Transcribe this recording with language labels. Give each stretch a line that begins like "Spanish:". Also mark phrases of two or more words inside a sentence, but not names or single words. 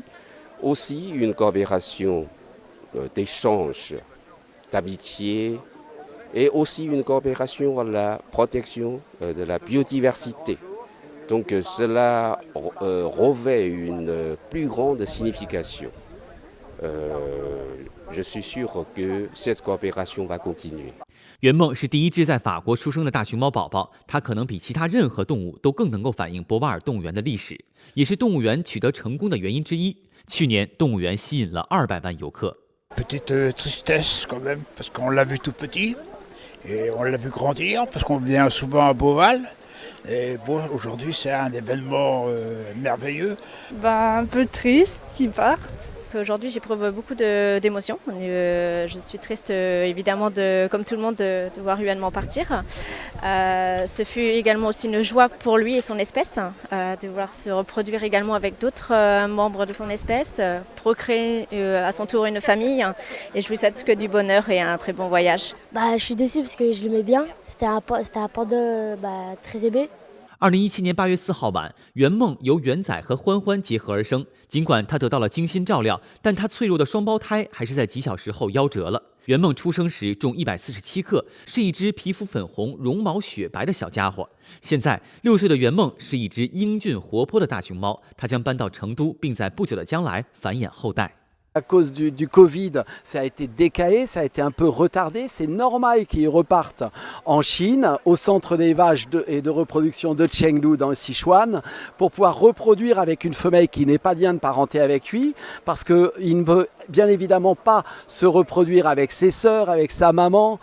French: Aussi une coopération d'échange, d'amitié et aussi une coopération à la protection de la biodiversité. Donc cela revêt une plus grande signification. Je suis sûr que cette coopération va continuer.
Chinese: 圆梦是第一只在法国出生的大熊猫宝宝，它可能比其他任何动物都更能够反映博瓦尔动物园的历史，也是动物园取得成功的原因之一。去年，动物园吸引了200万游客。
French: Petite tristesse quand même, parce qu'on l'a vu tout petit, et on l'a vu grandir, parce qu'on vient souvent à Beauval. Et bon, aujourd'hui c'est un événement merveilleux. Un peu triste qu'ils partent. Aujourd'hui, j'éprouve beaucoup d'émotions. Je suis triste, évidemment, comme tout le monde, de voir Yuanman partir. Ce fut également aussi une joie pour lui et son espèce, de vouloir se reproduire également avec d'autres membres de son espèce, procréer à son tour une famille. Et je lui souhaite que du bonheur et un très bon voyage. Je suis déçue parce que je l'aimais bien. C'était un panda très aimé.
Chinese: 2017 年8月4号晚，圆梦由圆仔和欢欢结合而生。尽管它得到了精心照料，但它脆弱的双胞胎还是在几小时后夭折了。圆梦出生时重147克，是一只皮肤粉红、绒毛雪白的小家伙。现在6岁的圆梦是一只英俊活泼的大熊猫，它将搬到成都，并在不久的将来繁衍后代。
French: À cause du Covid, ça a été décalé, ça a été un peu retardé. C'est normal qu'ils repartent en Chine, au centre d'élevage et de reproduction de Chengdu dans le Sichuan, pour pouvoir reproduire avec une femelle qui n'est pas bien de parenté avec lui, parce qu'il ne peut bien évidemment pas se reproduire avec ses sœurs, avec sa maman.